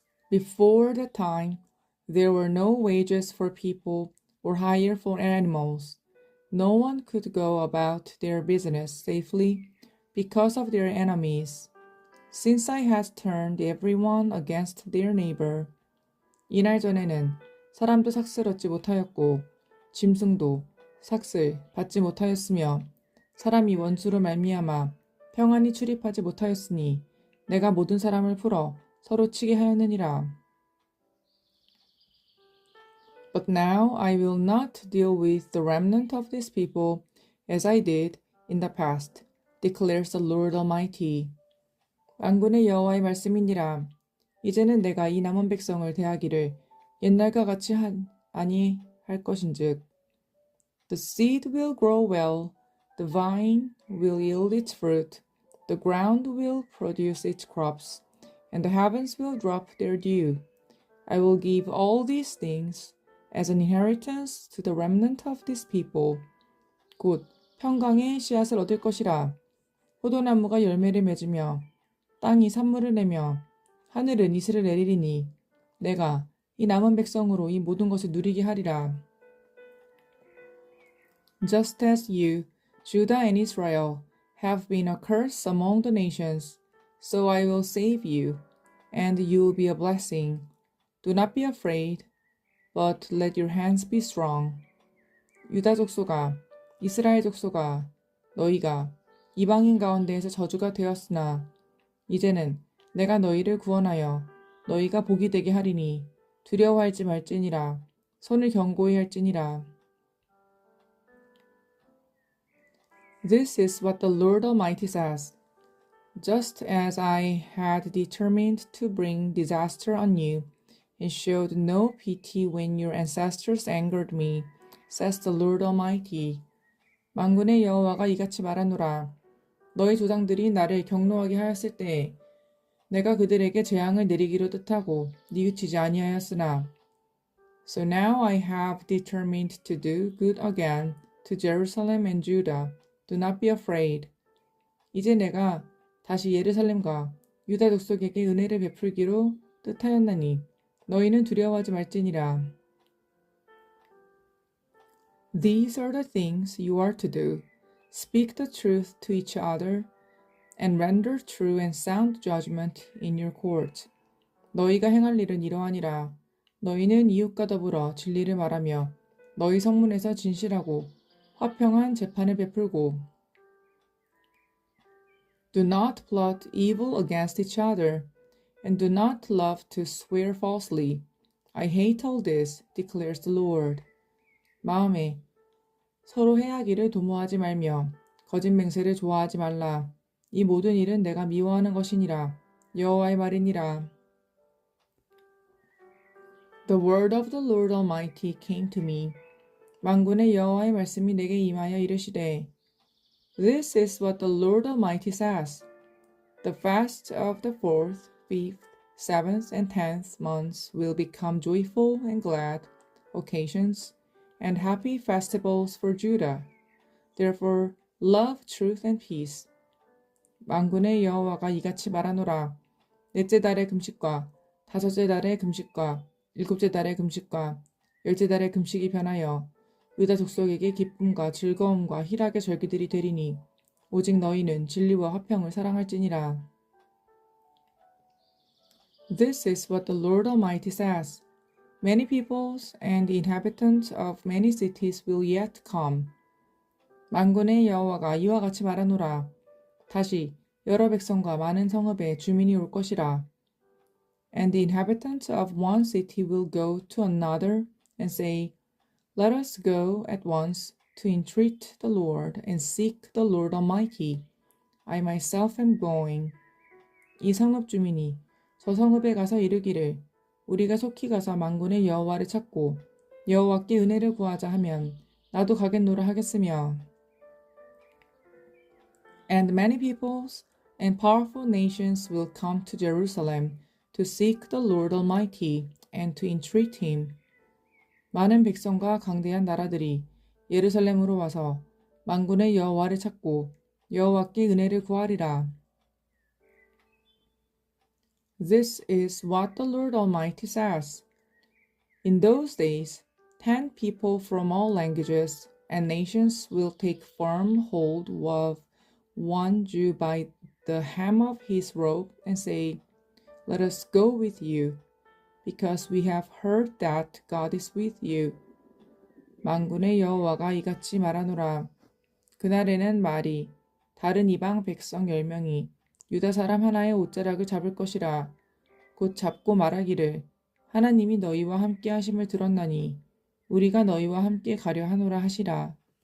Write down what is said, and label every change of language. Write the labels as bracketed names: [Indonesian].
[English] Before the time, there were no wages for people or hire for animals. No one could go about their business safely because of their enemies. Since I had turned everyone against their neighbor. [Korean] 이날 전에는 사람도 삭슬 얻지 못하였고 짐승도 삭슬 받지 못하였으며 사람이 원수로 말미암아 평안히 출입하지 못하였으니 내가 모든 사람을 풀어 서로 치게 하였느니라. [English] But now I will not deal with the remnant of this people as I did in the past, declares the Lord Almighty. [Korean] 만군의 여호와의 말씀이니라. 이제는 내가 이 남은 백성을 대하기를 옛날과 같이 아니할 것인즉 [English] The seed will grow well, the vine will yield its fruit, The ground will produce its crops, and the heavens will drop their dew. I will give all these things as an inheritance to the remnant of this people. [Korean] 곧 평강의 씨앗을 얻을 것이라. 포도나무가 열매를 맺으며 땅이 산물을 내며 하늘은 이슬을 내리리니 내가 이 남은 백성으로 이 모든 것을 누리게 하리라. [English] Just as you, Judah and Israel, have been a curse among the nations, so I will save you, and you will be a blessing. Do not be afraid, but let your hands be strong. [Korean] 유다 족속아, 이스라엘 족속아, 너희가 이방인 가운데에서 저주가 되었으나 이제는 내가 너희를 구원하여 너희가 복이 되게 하리니 두려워하지 말지니라. 손을 견고히 할지니라. [English] This is what the Lord Almighty says. Just as I had determined to bring disaster on you, and showed no pity when your ancestors angered me, says the Lord Almighty. [Korean] 만군의 여호와가 이같이 말하노라. 너희 조상들이 나를 경노하게 하였을 때에 내가 그들에게 재앙을 내리기로 뜻하고 뉘우치지 아니하였으나 [English] So now I have determined to do good again to Jerusalem and Judah. Do not be afraid. [Korean] 이제 내가 다시 예루살렘과 유다 족속에게 은혜를 베풀기로 뜻하였나니 너희는 두려워하지 말지니라. [English] These are the things you are to do. Speak the truth to each other and render true and sound judgment in your court. [Korean] 너희가 행할 일은 이러하니라. 너희는 이웃과 더불어 진리를 말하며 너희 성문에서 진실하고 화평한 재판을 베풀고 [English] Do not plot evil against each other, and do not love to swear falsely. I hate all this, declares the Lord. [Korean] 마음에 서로 해하기를 도모하지 말며 거짓 맹세를 좋아하지 말라. 이 모든 일은 내가 미워하는 것이니라. 여호와의 말이니라. [English] The word of the Lord Almighty came to me. [Korean] 만군의 여호와의 말씀이 내게 임하여 이르시되 [English] This is what the Lord Almighty says. The fast of the 4th, 5th, 7th, and 10th months will become joyful and glad occasions and happy festivals for Judah. Therefore, love truth and peace. [Korean] 만군의 여호와가 이같이 말하노라. 넷째 달의 금식과 다섯째 달의 금식과 일곱째 달의 금식과 열째 달의 금식이 변하여 유다 족속에게 기쁨과 즐거움과 희락의 절기들이 되리니 오직 너희는 진리와 화평을 사랑할지니라. [English] This is what the Lord Almighty says. Many peoples and the inhabitants of many cities will yet come. [Korean] 만군의 여호와가 이와 같이 말하노라. 다시 여러 백성과 많은 성읍에 주민이 올 것이라. [English] And the inhabitants of one city will go to another and say, Let us go at once to entreat the Lord and seek the Lord Almighty. I myself am going. [Korean] 이 성읍 주민이 저 성읍에 가서 이르기를 우리가 속히 가서 만군의 여호와를 찾고 여호와께 은혜를 구하자 하면 나도 가겠노라 하겠으며 [English] And many peoples and powerful nations will come to Jerusalem to seek the Lord Almighty and to entreat him. [Korean] 많은 백성과 강대한 나라들이 예루살렘으로 와서 만군의 여호와를 찾고 여호와께 은혜를 구하리라. [English] This is what the Lord Almighty says. In those days, 10 people from all languages and nations will take firm hold of one Jew by the hem of his robe and say, Let us go with you, because we have heard that God is with you. [Korean] 만군의 여호와가 이같이 말하노라. 그날에는 말이 다른 이방 백성 10명이 유다 사람 하나의 옷자락을 잡을 것이라. 곧 잡고 말하기를 하나님이 너희와 함께 하심을 들었나니 우리가 너희와 함께 가려 하노라 하시라.